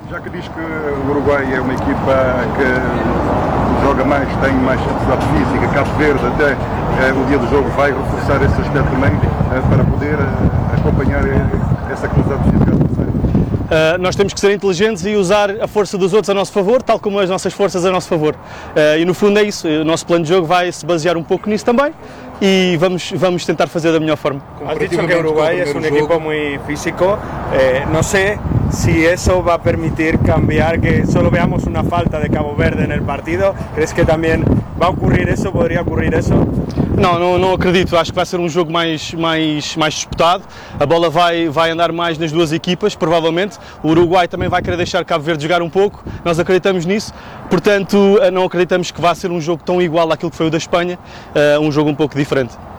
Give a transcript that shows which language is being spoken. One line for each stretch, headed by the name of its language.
Portuguese: Já que diz que o Uruguai é uma equipa que joga mais, tem mais capacidade física, Cabo Verde até, o dia do jogo vai reforçar esse aspecto também para poder acompanhar essa capacidade física. Nós temos que ser inteligentes e usar a força dos outros a nosso favor, tal como as nossas forças a nosso favor. E no fundo é isso, o nosso plano de jogo vai se basear um pouco nisso também e vamos tentar fazer da melhor forma.
Spanish: Has dicho que Uruguay es un equipo muy físico, no sé si eso va a permitir cambiar, que solo veamos una falta de Cabo Verde en el partido, ¿crees que también va a ocurrir eso, podría ocurrir eso?
Portuguese: Não acredito, acho que vai ser um jogo mais disputado, a bola vai andar mais nas duas equipas, provavelmente, o Uruguai também vai querer deixar Cabo Verde jogar um pouco, nós acreditamos nisso, portanto não acreditamos que vá ser um jogo tão igual àquilo que foi o da Espanha, um jogo um pouco diferente.